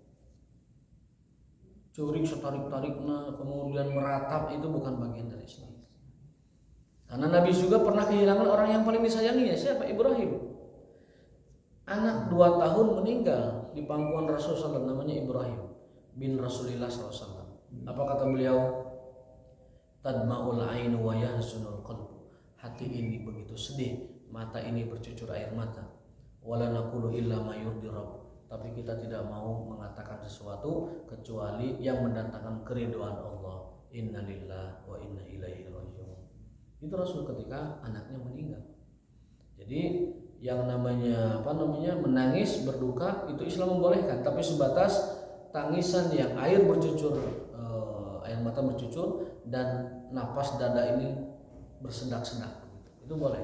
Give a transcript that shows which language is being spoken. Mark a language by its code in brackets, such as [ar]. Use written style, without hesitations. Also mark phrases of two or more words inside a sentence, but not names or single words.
[id] Curik setarik-tarikna kemudian meratap itu bukan bagian dari Islam. Karena Nabi juga pernah kehilangan orang yang paling disayanginya, siapa? Ibrahim. Anak 2 tahun meninggal di pangkuan Rasulullah SAW, namanya Ibrahim bin Rasulullah SAW. Apa kata beliau? [ar] تدمع العين ويحزن القلب. [id] Hati ini begitu sedih, mata ini bercucur air mata. [ar] ولا نقول إلا ما يرضي الرب. [id] Tapi kita tidak mau mengatakan sesuatu kecuali yang mendatangkan keridhaan Allah. [ar] إنا لله وإنا إليه راجعون. [id] Itu Rasul ketika anaknya meninggal. Jadi yang namanya menangis berduka itu Islam membolehkan, tapi sebatas tangisan yang air bercucur, air mata bercucur dan napas dada ini bersedak-sedak, itu boleh.